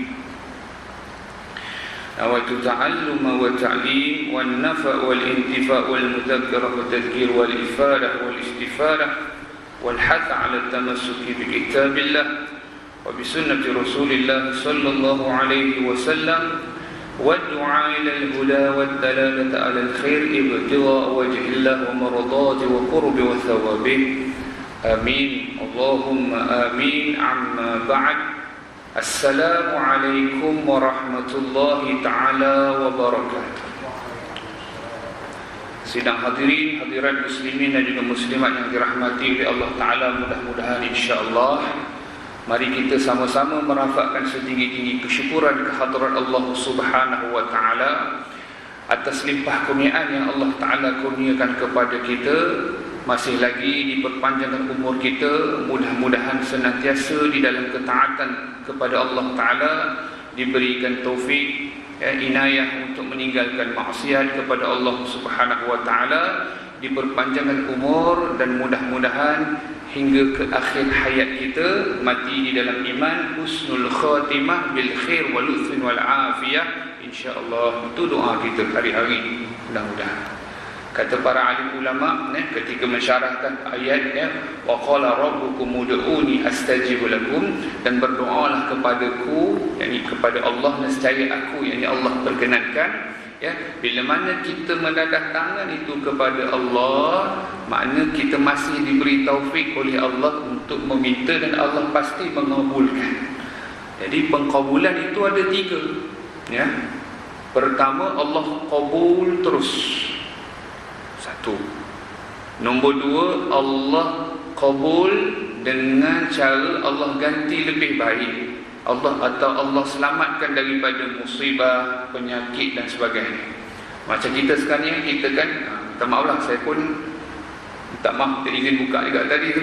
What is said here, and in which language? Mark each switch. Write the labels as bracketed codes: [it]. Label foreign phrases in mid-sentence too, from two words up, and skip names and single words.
[ar] نويت التعلم والتعليم والنفع والانتفاع والمذكرة والتذكير والإفادة والاستفادة والحث على التمسك بكتاب الله وبسنة رسول الله صلى الله عليه وسلم والدعاء إلى الهدى والدلالة على الخير ابتغاء وجه الله ومرضاته وقرب وثوابه. آمين اللهم آمين. عما بعد. السلام عليكم ورحمة الله تعالى وبركاته. [ms] Sidang hadirin, hadirat muslimin dan juga muslimat yang dirahmati oleh Allah Ta'ala, mudah-mudahan insyaAllah mari kita sama-sama merafakkan setinggi-tinggi kesyukuran kehadrat Allah [ar] سبحانه وتعالى [ms] atas limpah kurniaan yang Allah Ta'ala kurniakan kepada kita. Masih lagi diperpanjangkan umur kita, mudah-mudahan senantiasa di dalam ketaatan kepada Allah Ta'ala, diberikan taufik, inayah untuk meninggalkan maksiat kepada Allah [ar] سبحانه وتعالى, [ms] diperpanjangkan umur dan mudah-mudahan hingga ke akhir hayat kita mati di dalam iman, [ar] حسن الخاتمة بالخير واللطف والعافية [ms] insya-Allah. Itu doa kita hari-hari, mudah-mudahan. Kata para alim ulama ketika mensyarahkan ayat [ar] وقال ربكم ادعوني أستجب لكم, [ms] dan berdoalah kepadaku, yakni kepada Allah, nescaya aku, yakni Allah perkenankan. Bila mana kita mendadah tangan itu kepada Allah, makna kita masih diberi taufik oleh Allah untuk meminta dan Allah pasti mengabulkan. Jadi pengkabulan itu ada 3. Pertama, Allah kabul terus. 1. Nombor 2, Allah kabul dengan cara Allah ganti lebih baik. Allah selamatkan daripada musibah, penyakit dan sebagainya. Macam kita sekarang ni, kita kan minta maaf lah, saya pun minta maaf, minta izin buka juga tadi tu.